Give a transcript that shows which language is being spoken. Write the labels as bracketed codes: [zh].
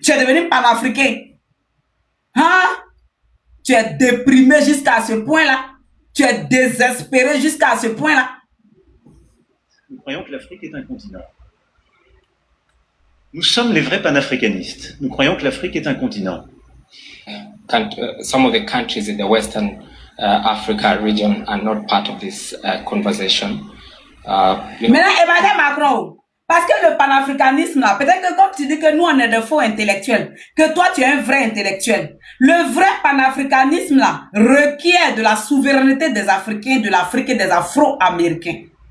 [fr] Tu es devenu panafricain. Hein? Tu es déprimé jusqu'à ce point-là. Tu es désespéré jusqu'à ce point-là. Nous croyons que l'Afrique est un continent. Nous sommes les vrais panafricanistes. Nous croyons que l'Afrique est un continent. [en] Some of the countries in the Western Africa region are not part of this conversation. [fr] Maintenant, Emmanuel Macron, parce que le panafricanisme, là, peut-être que comme tu dis que nous, on est de faux intellectuels, que toi, tu es un vrai intellectuel. Le vrai panafricanisme, là, requiert de la souveraineté des Africains, de l'Afrique et des Afro-Américains.